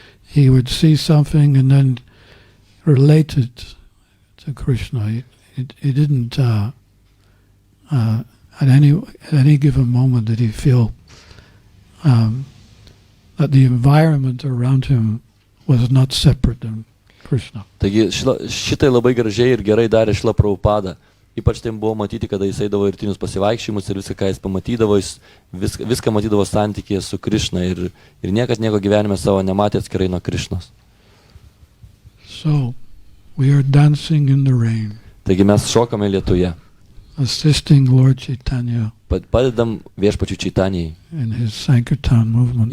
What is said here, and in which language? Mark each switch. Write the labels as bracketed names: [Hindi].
[English] He would see something and then relate it to Krishna. He didn't, at any given moment did he feel that the environment around him was not separate than Krishna. [Lithuanian] Taigi šitai labai gražiai ir gerai darė Shrila Prabhupada. Ypač tai buvo matyti, kada jis eidavo į rytinius pasivaikščiojimus ir viską, ką jis pamatydavo, jis viską matydavo santykyje su Krishna ir niekad nieko gyvenime savo nematė atskirai nuo Krishnos. [English] So, we are dancing in the rain, [Lithuanian] Taigi mes šokame lietuje, [English] assisting Lord Chaitanya [Lithuanian] padedam viešpačiui Čaitanijai, [English] in his Sankirtan movement.